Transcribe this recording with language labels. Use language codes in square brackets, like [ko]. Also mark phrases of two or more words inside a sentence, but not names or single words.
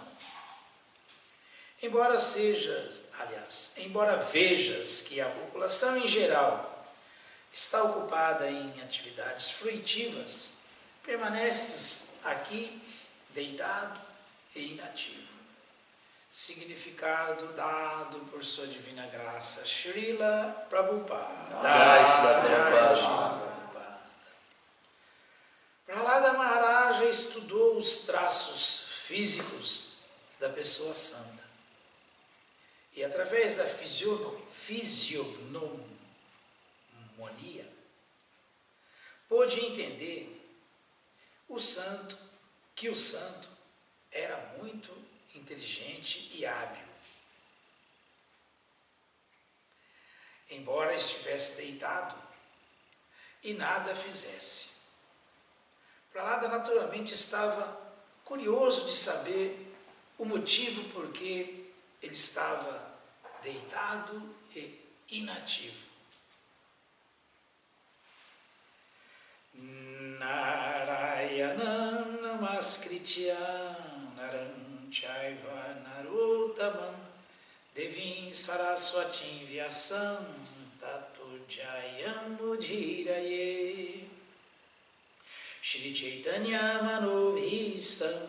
[pt] Embora vejas que a população em geral está ocupada em atividades fruitivas, permaneces aqui deitado e inativo. Significado dado por sua divina graça, Srila Prabhupada. Jai Srila Prabhupada. Srila Prabhupada. Prahlada Maharaja estudou os traços físicos da pessoa santa e através da fisionomia pôde entender que o santo era muito inteligente e hábil. embora estivesse deitado e nada fizesse. Prahlada naturalmente estava curioso de saber o motivo por que ele estava deitado e inativo. [sa] नारायणं नमस्कृत्य नरं चैव नरोत्तमं देवीं सरस्वतीं व्यासं ततो जयं मुधिरये श्री चैतन्य मनोभीष्टं